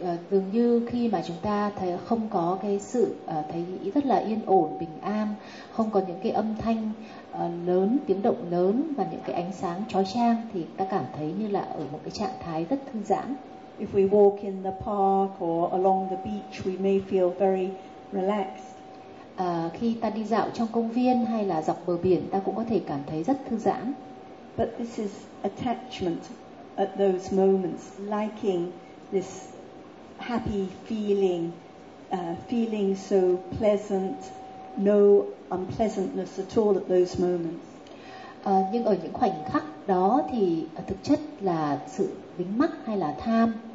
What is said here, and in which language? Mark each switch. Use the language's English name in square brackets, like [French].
[Vietnamese] Dường như khi mà chúng ta thấy không có cái sự thấy rất là yên ổn, bình an, không có những cái âm thanh lớn, tiếng động lớn và những cái ánh sáng chói chang thì ta cảm thấy như là ở một cái trạng thái rất thư giãn. [English] If we walk in the park or along the beach, we may feel very relaxed. [Vietnamese] Khi ta đi dạo trong công viên hay là dọc bờ biển, ta cũng có thể cảm thấy rất thư giãn. [English] But this is attachment at those moments, liking this happy feeling, feeling so pleasant, no unpleasantness at all at those moments. [Vietnamese] Nhưng ở những khoảnh khắc đó thì thực chất là sự dính mắc hay là tham.